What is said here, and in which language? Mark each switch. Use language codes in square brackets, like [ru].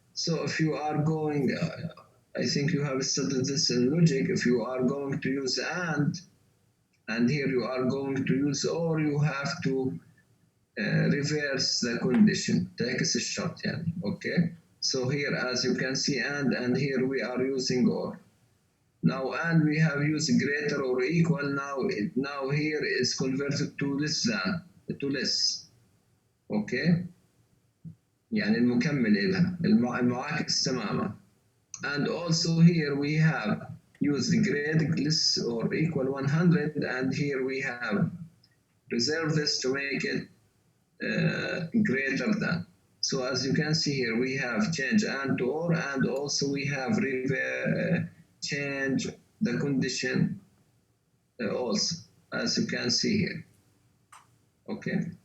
[en] So if you are going, I think you have studied this in logic, if you are going to use and here you are going to use or, you have to reverse the condition, text short, okay? So here, as you can see, and here we are using or. Now, and we have used greater or equal, now here is converted to less than, to less, okay? [ar] يعني المكمل إلها المعاكس تماما. [en] And also here we have used grade less or equal 100, and here we have reserved this to make it greater than. So as you can see here, we have change and to or, and also we have change the condition also, as you can see here, okay?